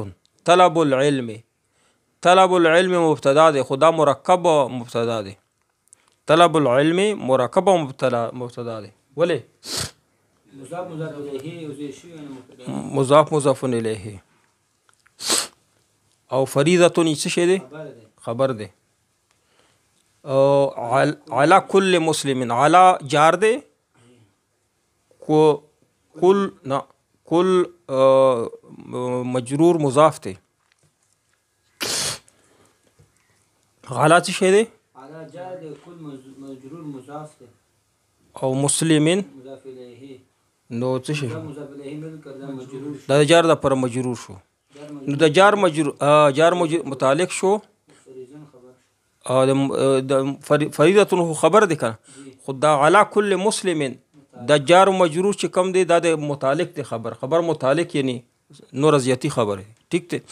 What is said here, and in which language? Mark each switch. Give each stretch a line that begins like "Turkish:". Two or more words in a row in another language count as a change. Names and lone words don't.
Arabic: طلب العلم
Pashto: مبتدا دی، خدا مرکب مبتدا دی.
Arabic: طلب العلم
Pashto: مرکب مبتدا دی. ولې مضاف الیه او فریضة څه شی دی؟ خبر دی.
Arabic: علی کل مسلم،
Pashto: علی جار دی، کل مجرور مضاف دی. علی څه شی دی؟ علی جار دی، کل مجرور مضاف دی او مسلمین نو څه شي دا جار د پر مجرور شو. نو د جار مجرور متعلق شو فریضه خبر دی کنه، خو دا
Arabic: علی کل مسلم
Pashto: دا جار و مجرور چې کم دی دا د متعلق دی، خبر متعلق یعنی نور زیاتی خبره ټیک دی.